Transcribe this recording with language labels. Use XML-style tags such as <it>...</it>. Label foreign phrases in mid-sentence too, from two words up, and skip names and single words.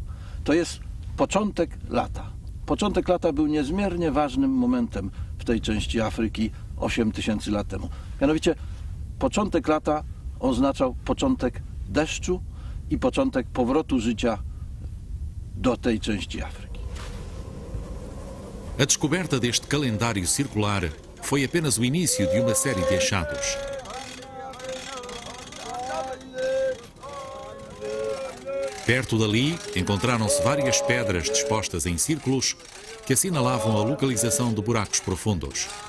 <pl>To jest początek lata. Początek lata był niezmiernie ważnym momentem w tej części Afryki 8000 lat temu. Mianowicie początek lata oznaczał początek deszczu i początek powrotu życia do tej części Afryki.</pl> <pt>A descoberta deste calendário circular foi apenas o início de uma série de achados. Perto dali, encontraram-se várias pedras dispostas em círculos que assinalavam a localização de buracos profundos.</pt>